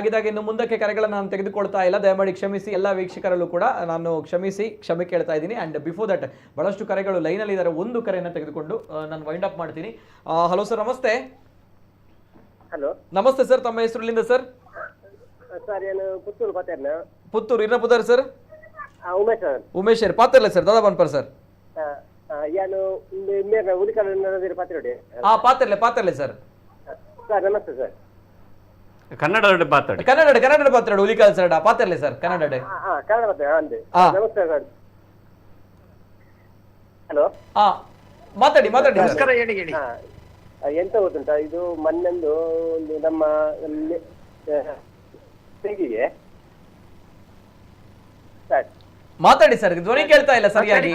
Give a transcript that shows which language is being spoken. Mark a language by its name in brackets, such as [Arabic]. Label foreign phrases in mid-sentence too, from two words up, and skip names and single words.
[Kannada] ಹಾಗಿದ್ದಾಗ ಇನ್ನು ಮುಂದಕ್ಕೆ ಕರೆಗಳನ್ನು ನಾನು ತೆಗೆದುಕೊಳ್ತಾ ಇಲ್ಲ, ದಯಮಾಡಿ ಕ್ಷಮಿಸಿ. ಎಲ್ಲ ವೀಕ್ಷಕರಲ್ಲೂ ಕೂಡ ನಾನು ಕ್ಷಮೆ ಕೇಳ್ತಾ ಇದ್ದೀನಿ. [English] and before that [Kannada] ಬಹಳಷ್ಟು ಕರೆಗಳು ಲೈನಲ್ಲಿ ಇದ್ದಾರೆ. ಒಂದು ಕರೆಯನ್ನು ತೆಗೆದುಕೊಂಡು ನಾನು [English] wind up [Kannada] ಮಾಡ್ತೀನಿ. ಹಲೋ ಸರ್, ನಮಸ್ತೆ. ಹಲೋ ನಮಸ್ತೆ ಸರ್, ತಮ್ಮ ಹೆಸರು ಇಲ್ಲಿಂದ ಸರ್? [Tulu] ಸರ್ ಏನು ಪುತ್ತೂರು ಪಾತೆರ್ನ ಪುತ್ತೂರು ಇನ್ನ ಪುದರ್ ಸರ್? ಉಮೇಶ್ ಸರ್ ಪಾತೆರ್ಲೆ ಸರ್, ದಾದಾ ಬನ್ಪರ್ ಸರ್. ಯಾನು ಮೇರ್ನ ಉಳಿಕಲ್ ಪಾತ್ರೆ ಪಾತೆರ್ಲೆ ಸರ್. [Kannada] ಸರ್ ನಮಸ್ತೆ ಸರ್. ಕನ್ನಡ ಮಾತಾಡಿ. [Tulu] ಕನ್ನಡ ಪಾತ್ರೆ ಉಳಿಕಲ್ ಸರ್ ಪಾತೆರ್ಲೆ ಸರ್, ಕನ್ನಡ ಕನ್ನಡ ಪಾತ್ರೆ ಅಂದೆ. ನಮಸ್ತೆ ಸರ್. ಹಲೋ, [Kannada] ಮಾತಾಡಿ. ಹೇಳಿ. [Tulu] ಎಂತ ಗೊತ್ತುಂಟ, ಇದು ಮೊನ್ನೆಂದು ಒಂದು ನಮ್ಮ ತೆಂಗಿಗೆ [Kannada] ಮಾತಾಡಿ ಸರ್, ಧ್ವನಿ ಕೇಳ್ತಾ ಇಲ್ಲ ಸರಿಯಾಗಿ.